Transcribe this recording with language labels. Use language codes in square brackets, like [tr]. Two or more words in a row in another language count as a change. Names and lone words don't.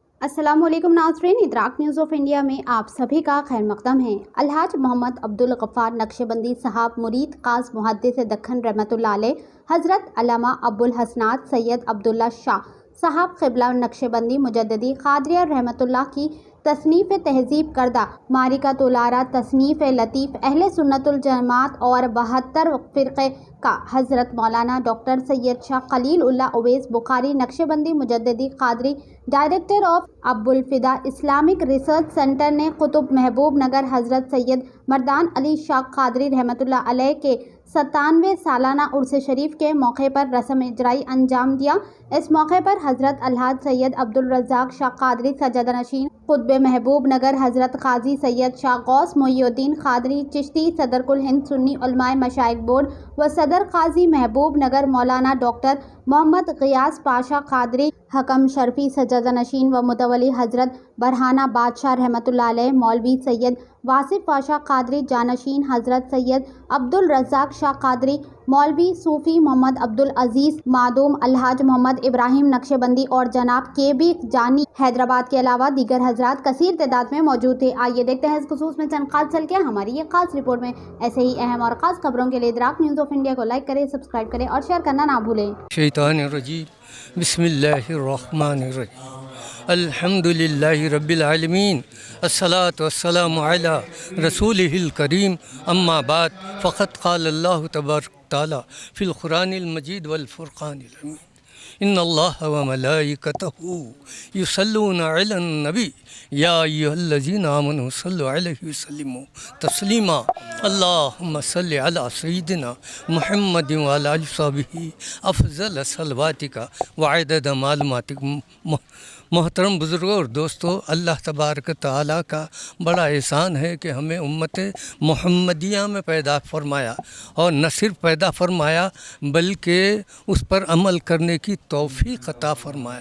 [ur] السلام علیکم ناظرین، ادراک نیوز آف انڈیا میں آپ سبھی کا خیر مقدم ہے. الحاج محمد عبدالغفار نقشبندی صاحب مرید خاص محدث دکن رحمۃ اللہ علیہ، حضرت علامہ ابوالحسنات سید عبداللہ شاہ صاحب قبلہ نقشبندی مجددی قادریہ رحمۃ اللہ کی تصنیف تہذیب کردہ معرکۃ الآرا تصنیف لطیف اہل سنت الجماعت اور 72 فرقے کا حضرت مولانا ڈاکٹر سید شاہ خلیل اللہ اویس بخاری نقشبندی مجددی قادری [en] director of [ur] ابوالفدا اسلامک ریسرچ سینٹر نے قطب محبوب نگر حضرت سید مردان علی شاہ قادری رحمۃ اللہ علیہ کے 97ویں سالانہ عرس شریف کے موقع پر رسم اجرائی انجام دیا. اس موقع پر حضرت الحاج سید عبدالرزاق شاہ قادری سجادہ نشین قطب محبوب نگر حضرت قاضی سید شاہ غوث محی الدین قادری چشتی صدر کل ہند سنی علمائے مشائخ بورڈ و صدر قاضی محبوب نگر مولانا ڈاکٹر محمد غیاث پاشا قادری حکم شرفی سجادہ نشین و متولی حضرت برہانہ بادشاہ رحمۃ اللہ علیہ مولوی سید واصف پاشا قادری جانشین حضرت سید عبدالرزاق شاہ قادری مولوی صوفی محمد عبدالعزیز مخدوم الحاج محمد ابراہیم نقشبندی اور جناب کے.بی. جانی حیدرآباد کے علاوہ دیگر حضرات کثیر تعداد میں موجود تھے. آئیے دیکھتے ہیں اس خصوص میں چند خاص جھلکیاں ہماری یہ خاص رپورٹ میں. ایسے ہی اہم اور خاص خبروں کے لیے ادراک نیوز آف انڈیا کو لائک کریں، سبسکرائب کریں اور شیئر کرنا نہ بھولیں. [ar] الشيطان الرجيم بسم الله الرحمن الرحيم الحمد لله رب العالمين الصلاة والسلام على رسوله الكريم أما بعد فقط قال الله تبارك تعالى في القرآن المجيد والفرقان الحميد إن الله وملائكته يصلون على النبي يا أيها الذين آمنوا صلوا عليه وسلموا تسليما اللهم صل على سيدنا محمد وعلى آل وصحبه أفضل صلواتك وعدد معلوماتك. [ur] محترم بزرگوں اور دوستوں، اللہ تبارک تعالیٰ کا بڑا احسان ہے کہ ہمیں امت محمدیہ میں پیدا فرمایا اور نہ صرف پیدا فرمایا بلکہ اس پر عمل کرنے کی توفیق عطا فرمایا.